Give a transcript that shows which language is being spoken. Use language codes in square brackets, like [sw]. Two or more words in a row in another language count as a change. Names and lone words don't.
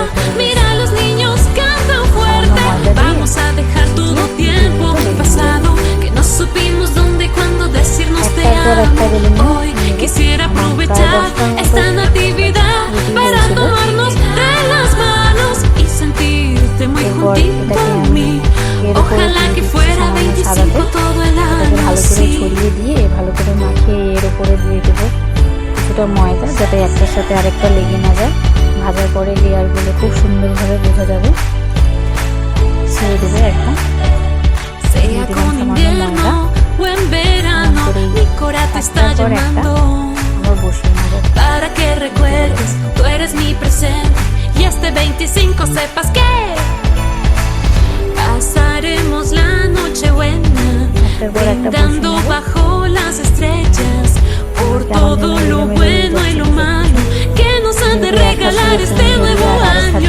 [es] Mira, los niños cantan fuerte. Vamos a dejar todo tiempo pasado que no supimos dónde y cuándo decirnos te amo. Hoy quisiera aprovechar esta natividad para tomarnos de las manos y sentirte muy juntito a mí. Ojalá que fuera 25 todo el año. [bn] ভালো করে ছড়িয়ে দিয়ে ভালো করে মাখিয়ে এর উপরে দিয়ে দেবো কিছুটা ময়দা, যাতে একটার সাথে আরেকটা লেগে না যায়। ভাজার পরে লেয়ারগুলো খুব সুন্দরভাবে বোঝা যাবে। ছেড়ে দেবো একদম। [es] Sea con invierno o en verano, mi corazón te está llamando. Para que recuerdes, tú eres mi presente y este 25 sepas que pasaremos la noche buena brindando bajo las estrellas por todo lo bueno y lo malo que nos ha de regalar este nuevo año.